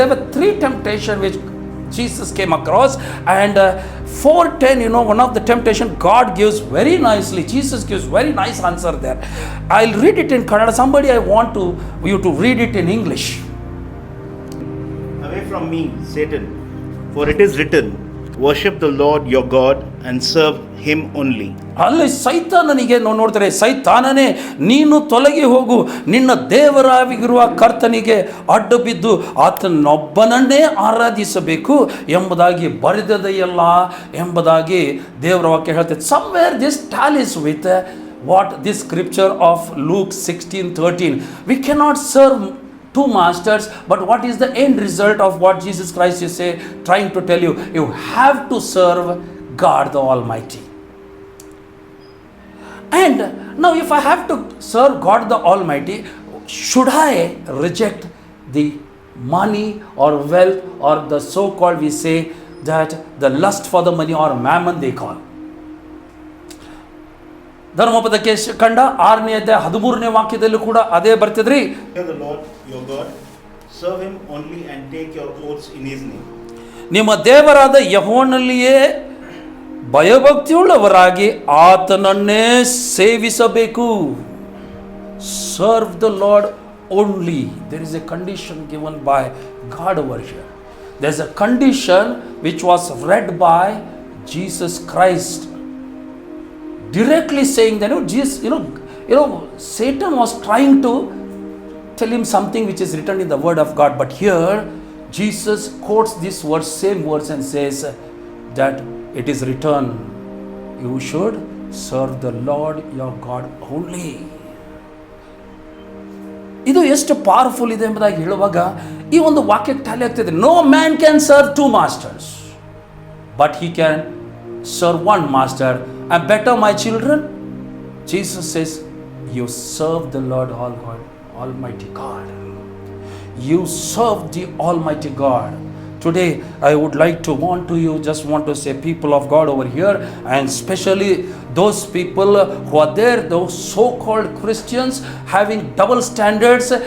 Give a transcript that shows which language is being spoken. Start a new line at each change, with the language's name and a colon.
English: there were 3 temptations which Jesus came across, and 4:10, one of the temptation God gives very nicely. Jesus gives very nice answer there. I'll read it in Kannada. Somebody, I want you to read it in English. Away from me, Satan, for it is written, worship the Lord your God and serve him only.
Kannada: ಅಲ್ಲಿ ಸೈತಾನನಿಗೆ ನಾವು ನೋಡ್ತಾರೆ, ಸೈತಾನನೇ ನೀನು ತೊಲಗಿ ಹೋಗು, ನಿನ್ನ ದೇವರಾಗಿರುವ ಕರ್ತನಿಗೆ ಅಡ್ಡ ಬಿದ್ದು ಆತನೊಬ್ಬನನ್ನೇ ಆರಾಧಿಸಬೇಕು ಎಂಬುದಾಗಿ ಬರೆದದೆಯಲ್ಲ ಎಂಬುದಾಗಿ ದೇವರ ವಾಕ್ಯ ಹೇಳ್ತದೆ.
English: somewhere this tallies with what this scripture of Luke 16:13. we cannot serve two masters, but what is the end result of what Jesus Christ is trying to tell you? You have to serve God the Almighty. And now if I have to serve God the Almighty, should I reject the money or wealth, or the so-called, we say that the lust for the money, or mammon they call?
Kannada: ಧರ್ಮಪದಕ್ಕೆ ಕಂಡ 6ನೇ ಅಧ್ಯಾಯ 13ನೇ ವಾಕ್ಯದಲ್ಲೂ ಕೂಡ ಅದೇ ಬರ್ತಿದ್ರಿ.
English: The Lord your God, serve him only and take your oaths in his name.
Kannada: ನಿಮ್ಮ ದೇವರಾದ ಯೆಹೋವನಲ್ಲಿಯೇ ಭಯಭಕ್ತಿಯುಳ್ಳವರಾಗಿ ಆತನನ್ನೇ ಸೇವಿಸಬೇಕು.
English: Serve the Lord only. There is a condition given by God over here. There is a condition which was read by Jesus Christ, directly saying that Jesus, Satan was trying to tell him something which is written in the word of God, but here Jesus quotes this verse, same verse, and says that it is written, you should serve the Lord your God only.
Kannada: ಇದು ಎಷ್ಟು powerful ಇದೆ ಎಂಬುದಾಗಿ ಹೇಳುವಾಗ ಈ ಒಂದು ವಾಕ್ಯಕ್ಕೆ Tally ಆಗ್ತಿದೆ.
English: No man can serve two masters, but he can serve one master. And better, my children, Jesus says, you serve the Lord Almighty God. You serve the Almighty God. Today I would like to just want to say, people of God over here, and especially those people who are there, those so-called Christians having double standards.